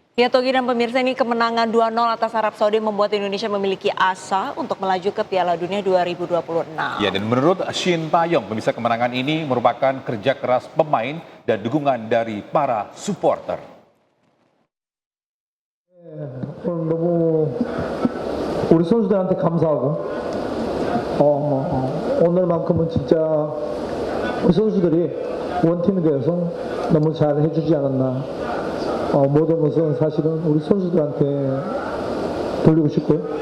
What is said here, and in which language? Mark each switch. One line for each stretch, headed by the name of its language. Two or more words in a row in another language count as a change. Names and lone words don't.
Indonesian: Ya Togi dan pemirsa, ini kemenangan 2-0 atas Arab Saudi membuat Indonesia memiliki asa untuk melaju ke Piala Dunia 2026. Ya, dan menurut Shin Taeyong, pemirsa, kemenangan ini merupakan kerja keras pemain dan dukungan dari para supporter.
Korean: 너무 우리 선수들한테 감사하고 오늘만큼은 진짜 우리 선수들이 원팀이 되어서 너무 잘 해주지 않았나. 모든 것은 사실은 우리 선수들한테 돌리고 싶고요.